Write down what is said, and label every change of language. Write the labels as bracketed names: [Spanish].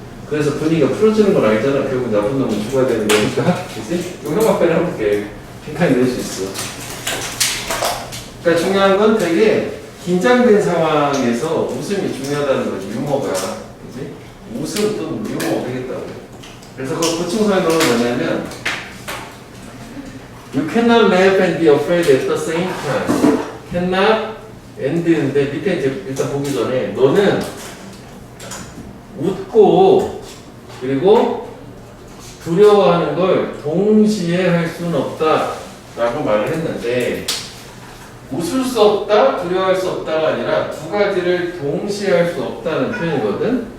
[Korean] 그래서 분위기가 풀어지는 건 알잖아. 결국 나쁜 놈은 죽어야 되는 거니까. 그치? 이거 형 앞에 해볼게. 빈칸이 낼 수 있어. 그러니까 중요한 건 되게 긴장된 상황에서 웃음이 중요하다는 거지. 유머가. 그치? 웃음 또는 유머가 되겠다고. 그래서 그 보충 설명은 뭐냐면 [English] You cannot laugh and be afraid at the same time. [Korean] cannot and인데 밑에 이제 일단 보기 전에 너는 웃고 그리고 두려워하는 걸 동시에 할 수는 없다 라고 말을 했는데 웃을 수 없다, 두려워할 수 없다가 아니라 두 가지를 동시에 할 수 없다는 표현이거든.